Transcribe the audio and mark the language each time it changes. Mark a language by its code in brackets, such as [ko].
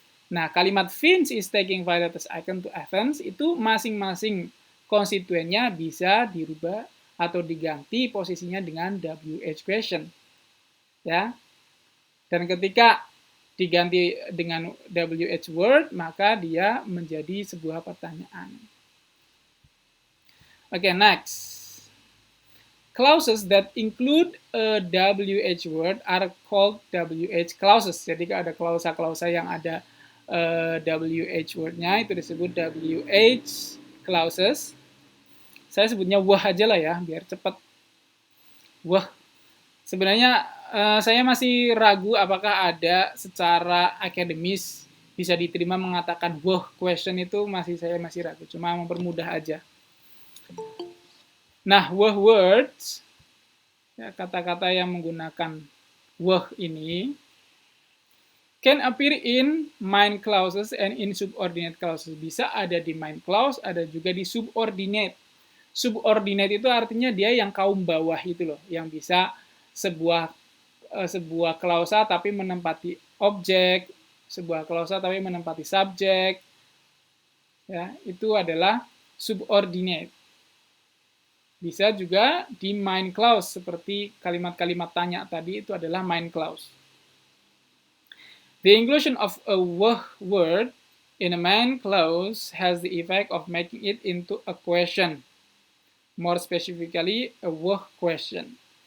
[id] Nah, kalimat [en] Vince is taking Violet as icon to Athens [id] itu masing-masing konstituennya bisa dirubah atau diganti posisinya dengan WH question. Ya. Dan ketika diganti dengan WH word, maka dia menjadi sebuah pertanyaan. [en] Oke, next. Clauses that include a WH word are called WH clauses. [id] Jadi ada klausa-klausa yang ada WH word-nya itu disebut WH clauses. Saya sebutnya wah aja lah ya, biar cepat. Wah. Sebenarnya saya masih ragu apakah ada secara akademis bisa diterima mengatakan wah question itu saya masih ragu. Cuma mempermudah aja. [en] Nah, wah words, [id] ya, kata-kata yang menggunakan wah ini, [en] can appear in main clauses and in subordinate clauses. [id] Bisa ada di main clause, ada juga di subordinate. Subordinate itu artinya dia yang kaum bawah itu loh, yang bisa sebuah klausa tapi menempati objek, sebuah klausa tapi menempati subjek. Ya, itu adalah subordinate. Bisa juga di main clause, seperti kalimat-kalimat tanya tadi itu adalah main clause. [en] The inclusion of a word in a main clause has the effect of making it into a question. More specifically, a question.